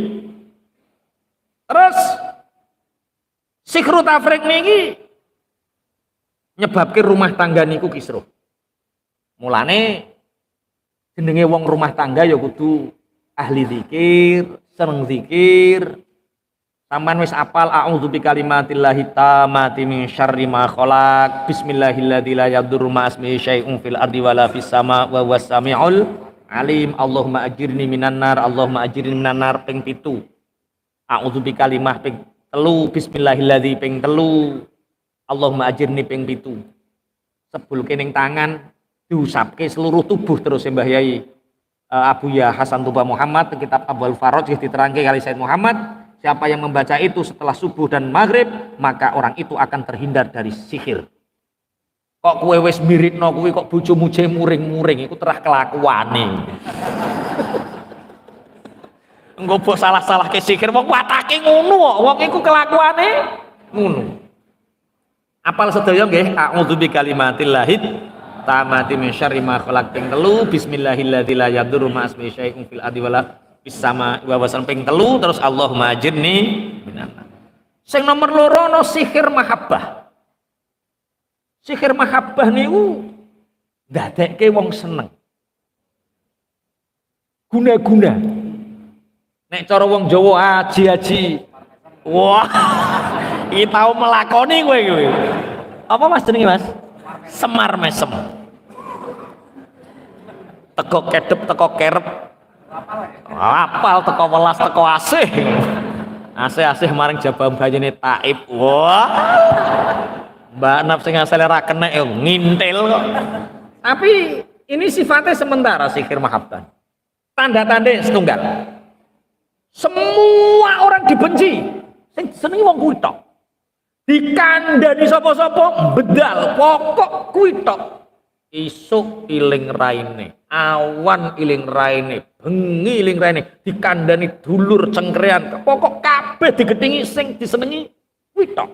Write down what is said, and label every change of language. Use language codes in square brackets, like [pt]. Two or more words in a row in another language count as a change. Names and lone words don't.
[jv] Terus sikru tafrik niki nyebabke [id] rumah tangga [jv] niku kisruh. Mulane jenenge wong [id] rumah tangga [jv] ya kudu ahli zikir, seneng zikir. Sampeyan wis apal [ar] أعوذ بكلمات الله التامات من شر ما خلق. بسم الله الذي لا يضر مع اسمه شيء في الأرض ولا في السماء وهو السميع العليم. اللهم أجرني من النار، اللهم أجرني من النار, Allahumma ajirni minan nar ping 7. أعوذ بكلمة ping 3, bismillahilladzi ping 3. اللهم أجرني [jv] ping 7. Sebulke ning tangan diusapke seluruh tubuh terus Mbah Yai Abu Ya Hasan Tuba Muhammad kitab Abul Faraj diterangke kali Said Muhammad. [id] Siapa yang membaca itu setelah subuh dan maghrib, maka orang itu akan terhindar dari sihir. [jv] Kok kowe wis miritno kuwi kok bojomu je muring-muring iku terah kelakuane. Engko mbok salah-salah ke sihir wong watake ngono kok, wong iku kelakuane ngono. Apal sedaya nggih, [ar] أعوذ بكلمات الله التامات من شر ما خلق [jv] ping 3, [ar] بسم الله الذي لا يضر مع اسمه شيء في الأرض ولا سماء [jv] wawasan ping 3, terus [ar] اللهم أجرني من النار. [jv] Sing nomor 2 ana sihir mahabbah. Sihir mahabbah niku ndadekke wong seneng. Guna-guna. Nek cara wong Jawa aji-aji. Wah, iki tau melakoni kowe kuwi. Apa Mas jenenge Mas? Semar mesem. Teko kedep teko kerep. Apal teko welas teko asih. Asih-asih maring jabang banyune taib. Wah. Mbak Naf sing asale ra kenek yo ngintil kok. [id] Tapi ini sifatnya sementara sihir mahabbah. [jv] Tanda-tanda setunggal. [id] Semua orang dibenci. [jv] Sing senengi wong kuwi tok. Dikandani sapa-sapa bedal pokok kuwi tok. Isuk iling raine, awan iling raine, bengi iling raine, dikandani dulur cengkrean, pokok kabeh digetingi sing disenengi kuwi tok.